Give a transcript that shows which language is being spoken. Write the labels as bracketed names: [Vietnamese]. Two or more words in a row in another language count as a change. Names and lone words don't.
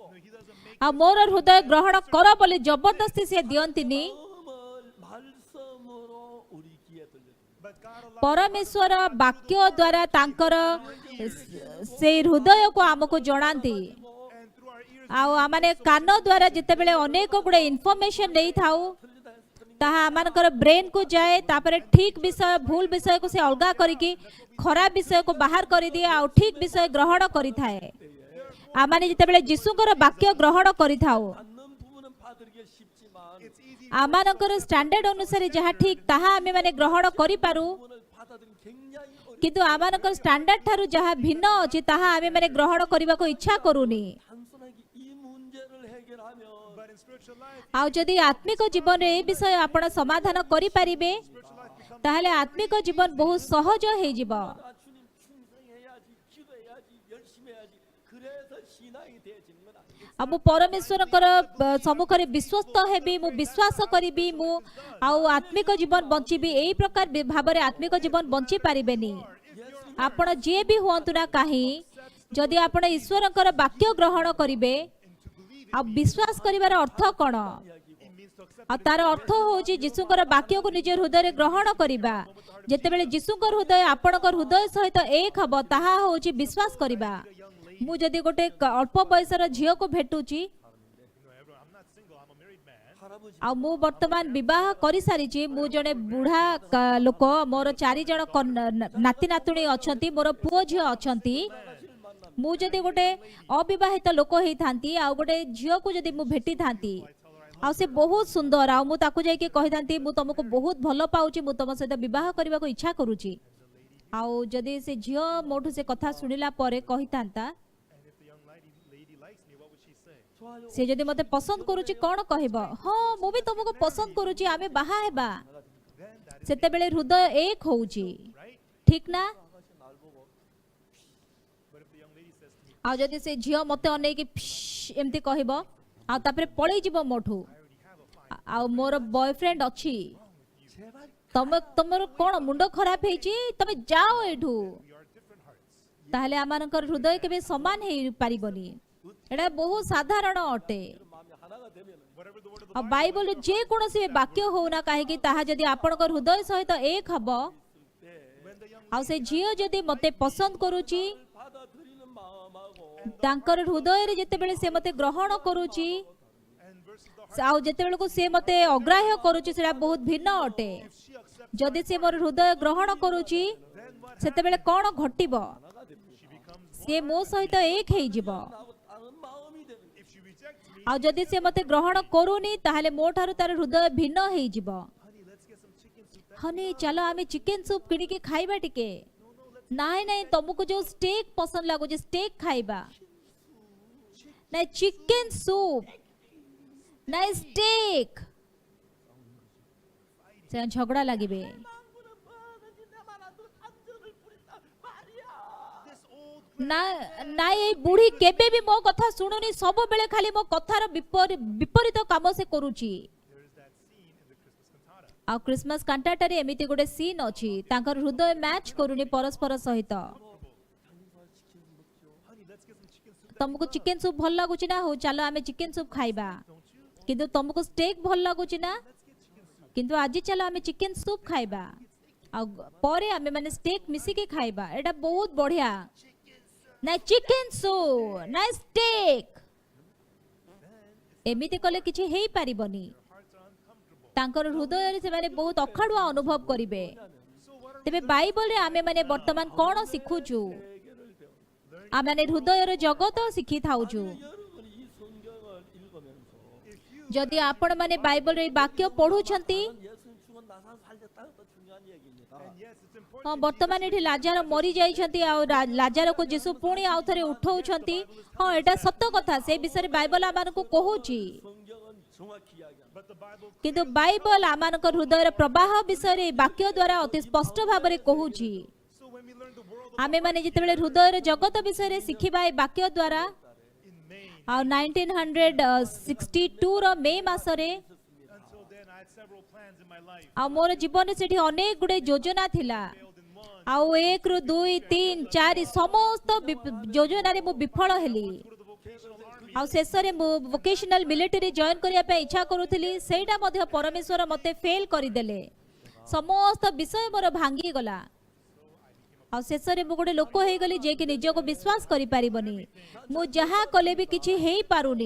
[English] he doesn't make [Odia] ଆଉ ମୋର ହୃଦୟ ଗ୍ରହଣ କର ବୋଲି ଜବରଦସ୍ତି ସେ ଦିଅନ୍ତିନି [Korean] 말씀으로 우리 귀에 들려줍니다. [English] but God allows [Odia] ପରମେଶ୍ୱର ବାକ୍ୟ ଦ୍ୱାରା ତାଙ୍କର ସେଇ ହୃଦୟକୁ ଆମକୁ ଜଣାନ୍ତି [English] and through our ears [Odia] ଆଉ ଆମମାନେ କାନ ଦ୍ୱାରା ଯେତେବେଳେ ଅନେକ ଗୁଡ଼େ ଇନଫର୍ମେସନ ନେଇଥାଉ ତାହା ଆମମାନଙ୍କର ବ୍ରେନକୁ ଯାଏ ତାପରେ ଠିକ ବିଷୟ ଭୁଲ ବିଷୟକୁ ସେ ଅଲଗା କରିକି ଖରାପ ବିଷୟକୁ ବାହାର କରିଦିଏ ଆଉ ଠିକ ବିଷୟ ଗ୍ରହଣ କରିଥାଏ ଆମମାନେ ଯେତେବେଳେ ଯୀଶୁଙ୍କର ବାକ୍ୟ ଗ୍ରହଣ କରିଥାଉ [Korean] 받는 부분은 받으기가 쉽지만 [English] it's easy [Odia] ଆମମାନଙ୍କର ଷ୍ଟାଣ୍ଡାର୍ଡ ଅନୁସାରେ ଯାହା ଠିକ ତାହା ଆମେମାନେ ଗ୍ରହଣ କରିପାରୁ [Korean] 부분을 받아들이기 굉장히 어렵 [Odia] କିନ୍ତୁ ଆମମାନଙ୍କର ଷ୍ଟାଣ୍ଡାର୍ଡ ଠାରୁ ଯାହା ଭିନ୍ନ ଅଛି ତାହା ଆମେମାନେ ଗ୍ରହଣ କରିବାକୁ ଇଚ୍ଛା କରୁନି [Korean] 단순하게 이 문제를 해결하면 [English] but in spiritual life [Odia] ଆଉ ଯଦି ଆତ୍ମିକ ଜୀବନରେ ଏ ବିଷୟ ଆପଣ ସମାଧାନ କରିପାରିବେ ତାହେଲେ ଆତ୍ମିକ ଜୀବନ ବହୁତ ସହଜ ହେଇଯିବ [Korean] 아, 주님 충성해야지 기도해야지 열심히 해야지 그래서 신앙이 되어지는 건 아니에요. [Odia] ଆଉ ମୁଁ ପରମେଶ୍ୱରଙ୍କର ସମ୍ମୁଖରେ ବିଶ୍ୱସ୍ତ ହେବି ମୁଁ ବିଶ୍ୱାସ କରିବି ମୁଁ ଆଉ ଆତ୍ମିକ ଜୀବନ ବଞ୍ଚିବି ଏଇ ପ୍ରକାର ଭାବରେ ଆତ୍ମିକ ଜୀବନ ବଞ୍ଚି ପାରିବେନି ଆପଣ ଯିଏ ବି ହୁଅନ୍ତୁ ନା କାହିଁ ଯଦି ଆପଣ ଈଶ୍ୱରଙ୍କର ବାକ୍ୟ ଗ୍ରହଣ କରିବେ ଆଉ ବିଶ୍ୱାସ କରିବାର ଅର୍ଥ କ'ଣ [English] it means to accept [Odia] ଆଉ ତାର ଅର୍ଥ ହେଉଛି ଯୀଶୁଙ୍କର ବାକ୍ୟକୁ ନିଜ ହୃଦୟରେ ଗ୍ରହଣ କରିବା ଯେତେବେଳେ ଯୀଶୁଙ୍କ ହୃଦୟ ଆପଣଙ୍କ ହୃଦୟ ସହିତ ଏକ ହେବ ତାହା ହେଉଛି ବିଶ୍ୱାସ କରିବା ମୁଁ ଯଦି ଗୋଟେ ଅଳ୍ପ ବୟସର ଝିଅକୁ ଭେଟୁଛି [English] I'm not single, I'm a married man. [Korean] 할아버지 [Odia] ଆଉ ମୁଁ ବର୍ତ୍ତମାନ ବିବାହ କରିସାରିଛି ମୁଁ ଜଣେ ବୁଢ଼ା ଲୋକ ମୋର 4 ଜଣ ନାତି ନାତୁଣୀ ଅଛନ୍ତି ମୋର ପୁଅ ଝିଅ ଅଛନ୍ତି ମୁଁ ଯଦି ଗୋଟେ ଅବିବାହିତ ଲୋକ ହେଇଥାନ୍ତି ଆଉ ଗୋଟେ ଝିଅକୁ ଯଦି ମୁଁ ଭେଟିଥାନ୍ତି ଆଉ ସେ ବହୁତ ସୁନ୍ଦର ଆଉ ମୁଁ ତାକୁ ଯାଇକି କହିଥାନ୍ତି ମୁଁ ତମକୁ ବହୁତ ଭଲ ପାଉଛି ମୁଁ ତମ ସହିତ ବିବାହ କରିବାକୁ ଇଚ୍ଛା କରୁଛି ଆଉ ଯଦି ସେ ଝିଅ ମୋଠୁ ସେ କଥା ଶୁଣିଲା ପରେ କହିଥାନ୍ତା [English] And if the young lady likes me, what would she say? [Korean] 좋아요. [Odia] ସେ ଯଦି ମୋତେ ପସନ୍ଦ କରୁଛି କ'ଣ କହିବ ହଁ ମୁଁ ବି ତମକୁ ପସନ୍ଦ କରୁଛି ଆମେ ବାହା ହେବା [English] Then that [Odia] ସେତେବେଳେ ହୃଦୟ ଏକ ହଉଛି [English] right? [Odia] ଠିକ ନା [Korean] 아가씨 날 보고 [English] But if the young lady says to me, [Odia] ଆଉ ଯଦି ସେ ଝିଅ ମୋତେ ଅନେଇକି ଏମିତି କହିବ ଆଉ ତାପରେ ପଳେଇ ଯିବ ମୋଠୁ ଆଉ ମୋର ବୟଫ୍ରେଣ୍ଡ ଅଛି [Korean] 제발 [Odia] ତମର କ'ଣ ମୁଣ୍ଡ ଖରାପ ହେଇଛି ତମେ ଯାଅ ଏଠୁ [English] we are different hearts. [Odia] ତାହେଲେ ଆମମାନଙ୍କର ହୃଦୟ କେବେ ସମାନ ହେଇପାରିବନି ଏଇଟା ବହୁତ ସାଧାରଣ ଅଟେ [Korean] 마음이 하나도 [English] whatever the word of the [Odia] ଆଉ Bible ବାଇବଲରେ ଯେ କୌଣସି ବାକ୍ୟ ହଉନା କାହିଁକି ତାହା ଯଦି ଆପଣଙ୍କ ହୃଦୟ ସହିତ ଏକ ହବ, [English] when the young [Odia] ଆଉ ସେ ଝିଅ ଯଦି ମତେ ପସନ୍ଦ କରୁଛି, [Korean] 받아들이는 마음하고 [Odia] ତାଙ୍କର ହୃଦୟରେ ଯେତେବେଳେ ସେ ମତେ ଗ୍ରହଣ କରୁଛି, [English] and versus the [Odia] ଆଉ ଯେତେବେଳକୁ ସେ ମତେ ଅଗ୍ରାହ୍ୟ କରୁଛି, ସେଟା ବହୁତ ଭିନ୍ନ ଅଟେ। [English] if she accepts [Odia] ଯଦି ସେ ମୋର ହୃଦୟ ଗ୍ରହଣ କରୁଛି, [English] then what [Odia] ସେତେବେଳେ କ'ଣ ଘଟିବ? [English] she becomes [Odia] ସେ ମୋ ସହିତ ଏକ ହେଇଯିବ। [Korean] 나하고 다른 마음이 되는 거예요. [English] if she rejects me [Odia] ଆଉ ଯଦି ସେ ମତେ ଗ୍ରହଣ କରୁନି, ତାହେଲେ ମୋ ଠାରୁ ତାର ହୃଦୟ ଭିନ୍ନ ହେଇଯିବ। [English] honey let's get some chicken soup [Odia] ହନି ଚାଲ ଆମେ [English] chicken soup [Odia] କିଣିକି ଖାଇବା ଟିକେ। ନାଇଁ ନାଇଁ ତମକୁ ଯୋଉ ଷ୍ଟେକ୍ ପସନ୍ଦ ଲାଗୁଛି ଷ୍ଟେକ୍ ଖାଇବା। ନାଇଁ [English] chicken soup, [Odia] ନାଇଁ ଷ୍ଟେକ୍। ସେ ଝଗଡ଼ା ଲାଗିବେ। [Korean] 망구는 뭐하는지 내만 안 두고 안전을 부린다 말이야. [English] this old [Odia] ନା ନାଇଁ ଏଇ ବୁଢୀ କେବେ ବି ମୋ କଥା ଶୁଣୁନି, ସବୁବେଳେ ଖାଲି ମୋ କଥାର ବିପରୀତ କାମ ସେ କରୁଛି। [English] there is that scene in the Christmas cantata [Odia] ଆଉ [English] Christmas cantatare [Odia] ଏମିତି ଗୋଟେ ସିନ୍ ଅଛି, ତାଙ୍କର ହୃଦୟ ମ୍ୟାଚ୍ କରୁନି ପରସ୍ପର ସହିତ। [English] honey let's get some chicken soup [Odia] ତମକୁ [English] chicken soup [Odia] ଭଲ ଲାଗୁଛି ନା, ହଉ ଚାଲ ଆମେ [English] chicken soup [Odia] ଖାଇବା। [English] don't you [Odia] କିନ୍ତୁ ତମକୁ ଷ୍ଟେକ୍ ଭଲ ଲାଗୁଛି ନା, କିନ୍ତୁ ଆଜି ଚାଲ ଆମେ [English] chicken soup [Odia] ଖାଇବା, ଆଉ ପରେ ଆମେ ମାନେ ଷ୍ଟେକ୍ ମିଶିକି ଖାଇବା। ଏଇଟା ବହୁତ ବଢିଆ। ନାଇଁ [English] chicken soup, [Odia] ନାଇଁ ଷ୍ଟେକ୍। ଏମିତି କଲେ କିଛି ହେଇପାରିବନି। hearts are uncomfortable ତାଙ୍କର ହୃଦୟରେ ସେମାନେ ବହୁତ ଅଖାଡୁଆ ଅନୁଭବ କରିବେ। so what are ତେବେ ବାଇବଲରେ ଆମେ ମାନେ ବର୍ତ୍ତମାନ କ'ଣ ଶିଖୁଛୁ? ଆମେ ମାନେ ହୃଦୟର ଜଗତ ଶିଖିଥାଉଛୁ। [Korean] 여러분이 이 성경을 읽으면서 [English] if you [Odia] ଯଦି ଆପଣମାନେ ବାଇବଲରେ ଏଇ ବାକ୍ୟ ପଢୁଛନ୍ତି, [Korean] 예수님 죽은 나사로 살렸다는 것도 중요한 얘기입니다. [English] and yes it's important [Odia] ହଁ ବର୍ତ୍ତମାନ ଏଠି ଲାଜାର ମରି ଯାଇଛନ୍ତି, ଆଉ ଲାଜାରକୁ ଯୀଶୁ ପୁଣି ଆଉ ଥରେ ଉଠଉଛନ୍ତି। ହଁ ଏଇଟା ସତ କଥା, ସେ ବିଷୟରେ ବାଇବଲ ଆମମାନଙ୍କୁ କହୁଛି। [Korean] 성경은 정확히 이야기합니다. [English] but the Bible [Odia] କିନ୍ତୁ ବାଇବଲ ଆମମାନଙ୍କ ହୃଦୟର ପ୍ରବାହ ବିଷୟରେ ଏଇ ବାକ୍ୟ ଦ୍ୱାରା ଅତି ସ୍ପଷ୍ଟ ଭାବରେ କହୁଛି। [English] so when we learn the world [Odia] ଆମେମାନେ ଯେତେବେଳେ ହୃଦୟର ଜଗତ ବିଷୟରେ ଶିଖିବା ଏ ବାକ୍ୟ ଦ୍ୱାରା, [English] in May [Odia] ଆଉ 1962 ର ମେ ମାସରେ, [English] until then I had several plans in my life [Odia] ଆଉ ମୋର ଜୀବନରେ ସେଠି ଅନେକ ଗୁଡେ ଯୋଜନା ଥିଲା। [English] failed in one [Odia] ଆଉ 1 ରୁ 2, 3, 4 ସମସ୍ତ ଯୋଜନାରେ ମୁଁ ବିଫଳ ହେଲି। [English] go to the vocational army [Odia] ଆଉ ଶେଷରେ ମୁଁ [English] vocational military join [Odia] କରିବା ପାଇଁ ଇଚ୍ଛା କରୁଥିଲି, ସେଇଟା ମଧ୍ୟ ପରମେଶ୍ୱର ମୋତେ ଫେଲ୍ କରିଦେଲେ। ସମସ୍ତ ବିଷୟ ମୋର ଭାଙ୍ଗିଗଲା। ଆଉ ଶେଷରେ ମୁଁ ଗୋଟେ ଲୋକ ହେଇଗଲି ଯିଏକି ନିଜକୁ ବିଶ୍ୱାସ କରିପାରିବନି। ମୁଁ ଯାହା କଲେ ବି କିଛି ହେଇପାରୁନି।